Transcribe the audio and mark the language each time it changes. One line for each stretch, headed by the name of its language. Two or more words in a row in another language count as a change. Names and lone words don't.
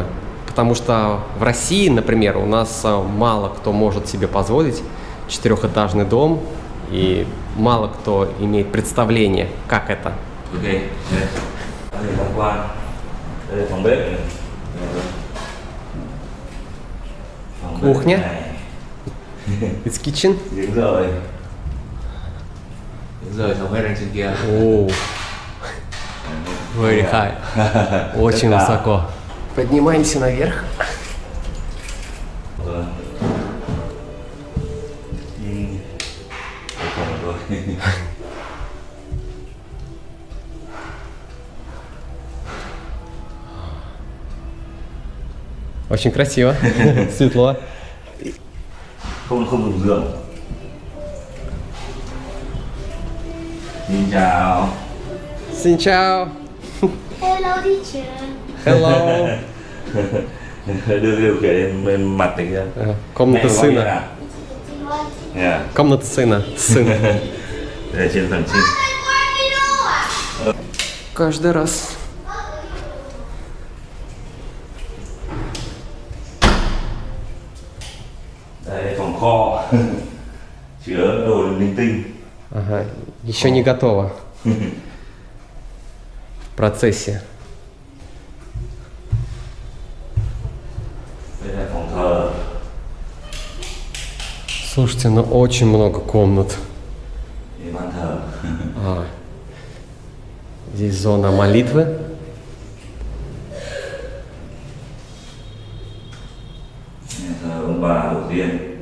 Russian: Потому что в России, например, у нас мало кто может себе позволить 4-этажный дом, и мало кто имеет представление, как это. Кухня.
English: It's kitchen.
Vietnamese: Đúng rồi. Đúng rồi, xong hết lên trên kia.
Russian: О,
English: very high.
Russian: Очень высоко. Поднимаемся наверх. Очень красиво, светло.
Vietnamese: Không dùng giường. Xin chào. Xin chào.
English: Hello teacher. Hello.
Vietnamese: Đưa cái bên mặt này ra.
Russian: Комната сына.
English: Yeah.
Russian: Комната сына. Сын.
Vietnamese: Để trên tầng trên.
Russian: Каждый раз.
Vietnamese: Đây phòng kho. Chứa đồ linh tinh.
Russian: Ага, еще не готово. В процессе.
Vietnamese: Đây là phòng thờ.
Russian: Слушайте, ну очень много комнат.
Vietnamese: Để bàn thờ.
Russian: Здесь зона молитвы.
Vietnamese: Nhà thờ ông bà tổ tiên.